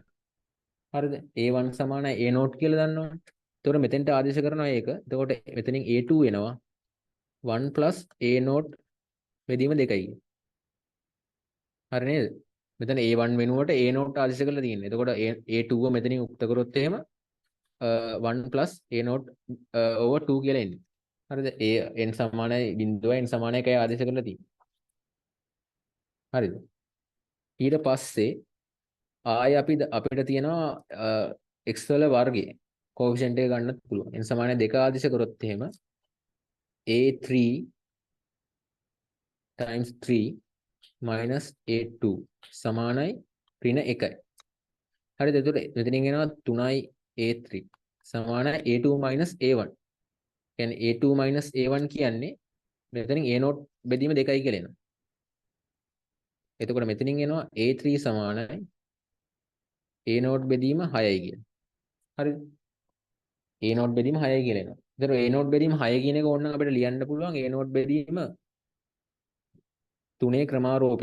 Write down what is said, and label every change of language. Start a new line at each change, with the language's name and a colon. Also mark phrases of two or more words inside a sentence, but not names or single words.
Sinhala: හරිද? a1 සමානයි a0 කියලා දන්නවනේ. ඒතර මෙතෙන්ට ආදේශ කරනවා ඒක. එතකොට මෙතනින් a2 එනවා 1 a0 බෙදීම 2යි. හරි නේද? මෙතන a1 වෙනුවට a0 ආදේශ කරලා තියෙන්නේ. එතකොට a2 මෙතනින් උක්ත කරොත් එහෙම 1 a0 over 2 කියලා එන්නේ. හරිද? n සමානයි 0 n සමානයි 1 ආදේශ කරලා තියෙන්නේ. හරිද? ඊට පස්සේ ආය අපිට තියෙනවා x වල වර්ගය කෝඑෆිෂන්ට් එක ගන්නත් පුළුවන්. n සමානයි 2 ආදේශ කරොත් එහෙම a3 times 3 minus a2 සමානයි ඍණ 1යි. හරිද? එතකොට මෙතනින් එනවා 3යි a3 සමානයි a2 minus a1. කියන්නේ a2 minus a1 කියන්නේ මෙතනින් a0 බෙදීම 2යි කියලා එනවා. එතකොට මෙතනින් එනවා a3 සමානයි a0 බෙදීම 6යි කියලා. හරිද? a0 බෙදීම 6යි කියලා එනවා. එතකොට a0 බෙදීම 6 කියන එක ඕනනම් අපිට ලියන්න පුළුවන් a0 බෙදීම 3 ක්‍රමාරෝපිත කියලා.